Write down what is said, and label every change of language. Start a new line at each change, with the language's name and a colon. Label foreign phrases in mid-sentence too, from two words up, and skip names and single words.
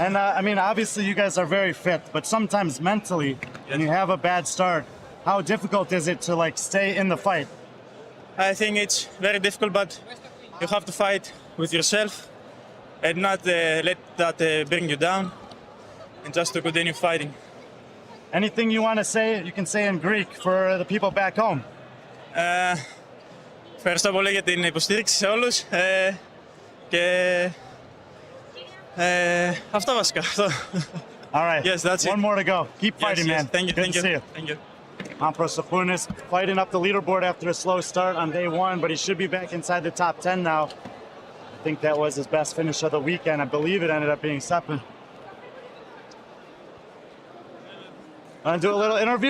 English: And I mean, obviously you guys are very fit, but sometimes mentally, when you have a bad start, how difficult is it to like stay in the fight? I think it's very difficult, but you have to fight with yourself and not let that bring you down. and just to continue fighting. Anything you want to say, you can say in Greek for the people back home.
Greek: Ευχαριστώ πολύ για την υποστήριξη σε όλους και αυτά βασικά.
English: All right. Yes, that's it. One more to go. Keep fighting, Yes, man. Thank you, Good thank to you, see you. thank you. Lampros Sapunis fighting up the leaderboard after a slow start on day one, but he should be back inside the top 10 now. I think that was his best finish of the weekend. I believe it ended up being second. Want to do a little interview?